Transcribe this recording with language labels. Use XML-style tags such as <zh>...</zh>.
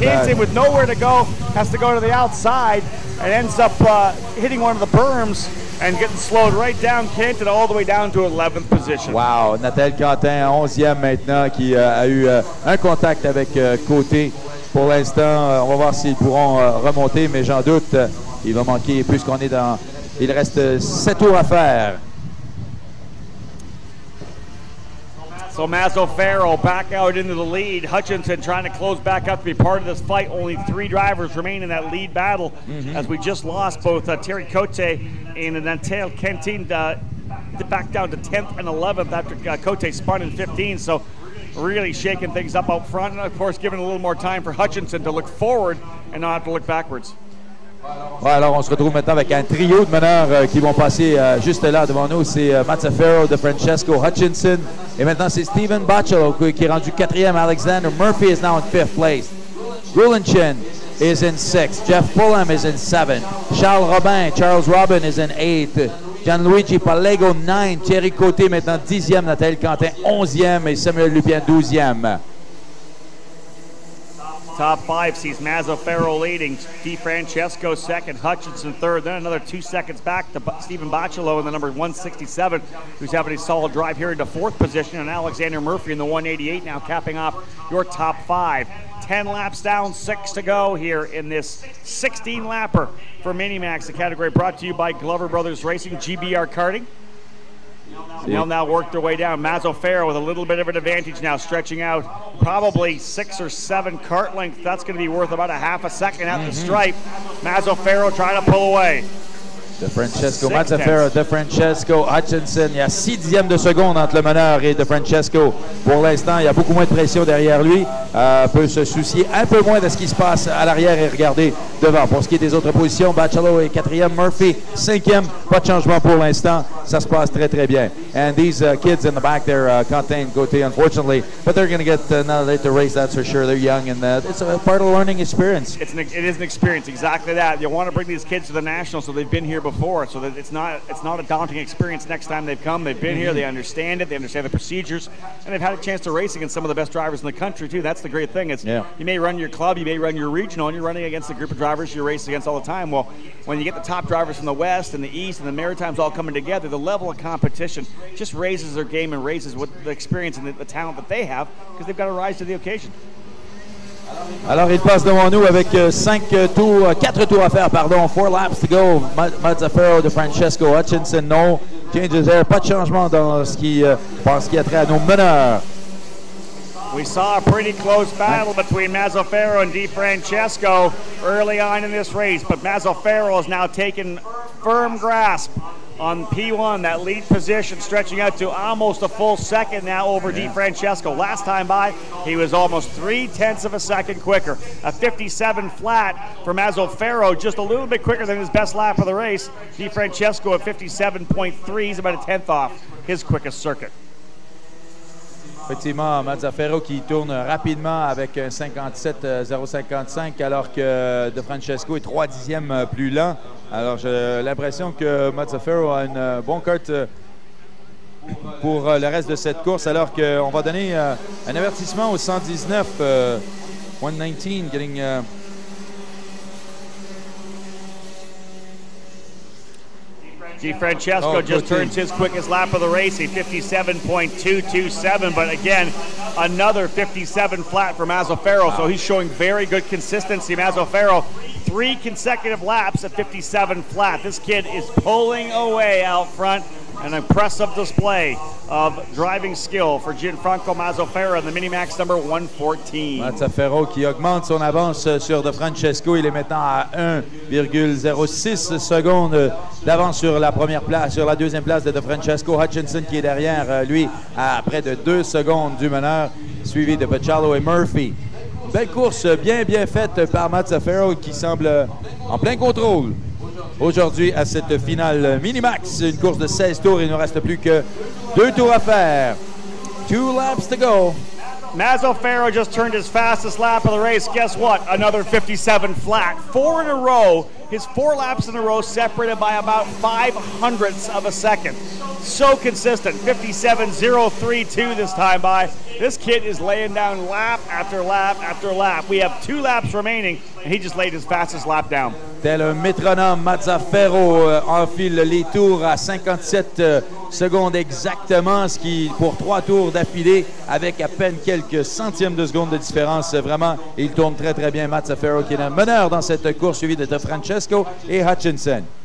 <en>Canton with nowhere to go has to go to the outside and ends up hitting one of the berms and getting slowed right down. Canton all the way down to 11th position.</en> <fr>Wow, Nathalie Quentin, 11e maintenant, qui a eu un contact avec Cote. Pour l'instant, on va voir s'ils pourront remonter, mais j'en doute, il va manquer puisqu'on est dans... Il reste 7 tours à faire.</fr> <en>So Mazzaferro back out into the lead. Hutchinson trying to close back up to be part of this fight. Only 3 drivers remain in that lead battle as we just lost both Thierry Cote and Natalie Cantin back down to 10th and 11th after Cote spun in 15. So really shaking things up out front and of course giving a little more time for Hutchinson to look forward and not have to look backwards.</en> <fr>Ouais, alors on se retrouve maintenant avec un trio de meneurs qui vont passer juste là devant nous. C'est Mazzaferro, DeFrancesco, Hutchinson. Et maintenant, c'est Steven Bachelot qui est rendu 4e.</fr> <en>Alexander Murphy is now in 5th place. Grulinchin is in 6th. Jeff Pullum is in 7th. Charles Robin is in 8th. Gianluigi Pallego, 9th.</en> <fr>Thierry Cote maintenant 10e. Nathalie Quentin, 11e. Et Samuel Lupien, 12e.</fr> <en>Top 5 sees Mazzaferro leading, DeFrancesco 2nd, Hutchinson 3rd, then another 2 seconds back to Steven Bachelot in the number 167, who's having a solid drive here into 4th position, and Alexander Murphy in the 188 now capping off your top 5. 10 laps down, 6 to go here in this 16-lapper for Minimax, the category brought to you by Glover Brothers Racing, GBR Karting. They'll now work their way down. Mazzaferro with a little bit of an advantage now, stretching out probably 6 or 7 kart lengths. That's going to be worth about a half a second at the stripe. Mazzaferro trying to pull away. DeFrancesco, Mazzaferro, DeFrancesco, Hutchinson.</en> <fr>Il y a 6 dixièmes de seconde entre le meneur et DeFrancesco. Pour l'instant, il y a beaucoup moins de pression derrière lui. Peut se soucier un peu moins de ce qui se passe à l'arrière et regarder devant. Pour ce qui est des autres positions, Bachelot est 4e, Murphy 5e. Pas de changement pour l'instant. Ça se passe très, très bien.</fr> <en>And these kids in the back there, Quentin, Cote, unfortunately, but they're going to get another late to race, that's for sure. They're young, and it's a part of the learning experience. It is an experience, exactly that. You want to bring these kids to the Nationals so they've been here before, so that it's not a daunting experience next time they've come. They've been here, they understand it, they understand the procedures, and they've had a chance to race against some of the best drivers in the country, too. That's the great thing. It's you may run your club, you may run your regional, and you're running against a group of drivers you're racing against all the time. Well, when you get the top drivers from the West and the East and the Maritimes all coming together, the level of competition just raises their game and raises what the experience and the talent that they have because they've got to rise to the occasion.</en> <fr>Alors, il passe devant nous avec 4 tours à faire, pardon.</fr> <en>4 laps to go. Mazzaferro de Francesco Hutchinson. No changes there.</en> <fr>Pas de changement dans ce qui a trait à nos meneurs.</fr> <en>We saw a pretty close battle between Mazzaferro and DeFrancesco early on in this race, but Mazzaferro has now taken firm grasp on P1, that lead position stretching out to almost a full second now over DeFrancesco. Last time by, he was almost 0.3 of a second quicker. A 57 flat for Mazzaferro, just a little bit quicker than his best lap of the race. DeFrancesco at 57.3, he's about a 10th off his quickest circuit.</en> <fr>Effectivement, Mazzaferro qui tourne rapidement avec un 57.055 alors que DeFrancesco est 3 dixièmes plus lent. Alors j'ai l'impression que Mazzaferro a une bonne carte pour le reste de cette course alors qu'on va donner un avertissement au 119,</fr> <en>119 getting... DeFrancesco just turns his quickest lap of the race, a 57.227, but again, another 57 flat for Mazzaferro, so he's showing very good consistency. Mazzaferro, 3 consecutive laps at 57 flat. This kid is pulling away out front. An impressive display of driving skill for Gianfranco Mazzaferro in the Minimax number 114.</en> <fr>Mazzaferro qui augmente son avance sur DeFrancesco. Il est maintenant à 1,06 secondes d'avance sur la première place, sur la deuxième place de DeFrancesco. Hutchinson qui est derrière lui à près de 2 secondes du meneur, suivi de Baccialo et Murphy. Belle course bien faite par Mazzaferro qui semble en plein contrôle. Aujourd'hui, à cette finale Minimax, une course de 16 tours. Il ne nous reste plus que 2 tours à faire.</fr> <en>2 laps to go. Mazzaferro just turned his fastest lap of the race. Guess what? Another 57 flat. 4 in a row. His 4 laps in a row separated by about 0.05 of a second. So consistent. 57.032 this time by. This kid is laying down lap after lap after lap. We have 2 laps remaining, and he just laid his fastest lap down.</en> <fr>Tel un métronome, Mazzaferro enfile les tours à 57 secondes exactement, ce qui, pour 3 tours d'affilée, avec à peine quelques centièmes de seconde de différence, vraiment, il tourne très bien. Mazzaferro qui est le meneur dans cette course, suivi de DeFrancesco et Hutchinson.</fr>